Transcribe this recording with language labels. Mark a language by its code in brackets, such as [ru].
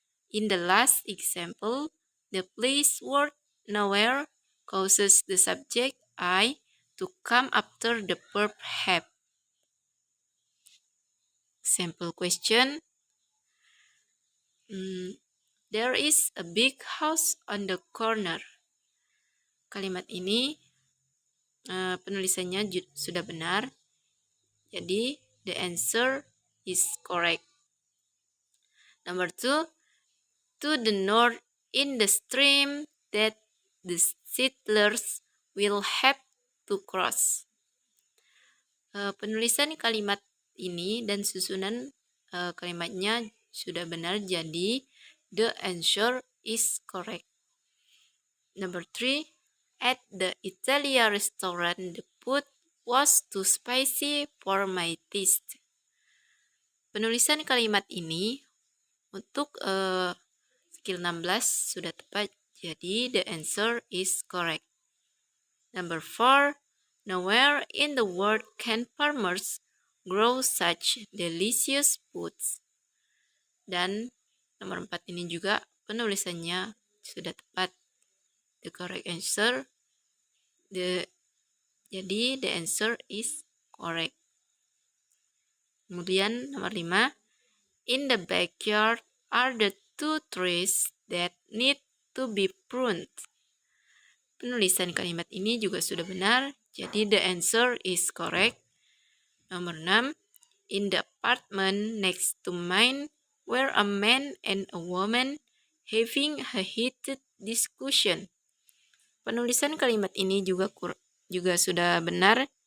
[en] In the last example, the place word nowhere causes the subject I to come after the verb have. Example question. There is a big house on the corner. [id] Kalimat ini penulisannya sudah benar. Jadi [en] the answer is correct. Number 2, to the north in the stream that the settlers will have to cross. [id] Penulisan kalimat ini dan susunan kalimatnya sudah benar, jadi [en] the answer is correct. Number 3, at the Italia restaurant the food was too spicy for my taste. [id] Penulisan kalimat ini untuk skill 16 sudah tepat, jadi [en] the answer is correct. Number 4, nowhere in the world can farmers grow such delicious foods. [id] Dan nomor 4 ini juga penulisannya sudah tepat. [en] The correct answer, [id] jadi [en] the answer is correct. [id] Kemudian nomor 5, [en] in the backyard are the 2 trees that need to be pruned. [id] Penulisan kalimat ini juga sudah benar, jadi [en] the answer is correct. [id] Nomor 6, [en] in the apartment next to mine were a man and a woman having a heated discussion. [id] Penulisan kalimat ini juga sudah benar.